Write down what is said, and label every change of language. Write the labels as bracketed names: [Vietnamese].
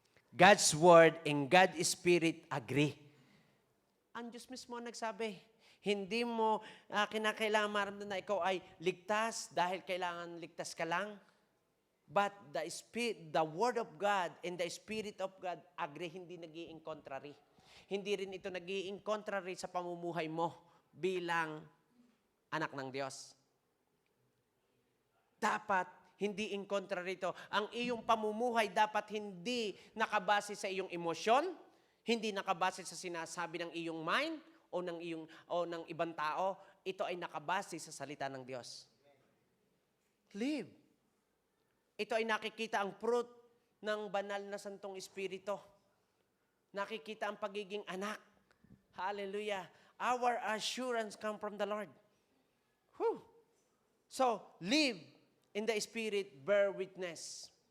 [English] God's Word and God's Spirit agree. [Filipino] Ang Diyos mismo nagsabi, hindi mo kinakailangan maramdaman na ikaw ay ligtas dahil kailangan ligtas ka lang. [English] But the Word of God and the Spirit of God agree, [Filipino] hindi nag-iing contrary. Hindi rin ito nag-iing contrary sa pamumuhay mo bilang anak ng Diyos. Dapat hindi in contrary ito. Ang iyong pamumuhay dapat hindi nakabase sa iyong emosyon, hindi nakabase sa sinasabi ng iyong mind o ng ibang tao. Ito ay nakabase sa salita ng Diyos. Live. Ito ay nakikita ang fruit ng banal na Santong Espiritu. Nakikita ang pagiging anak. Hallelujah. [English] Our assurance come from the Lord. Whew. So, live in the Spirit, bear witness.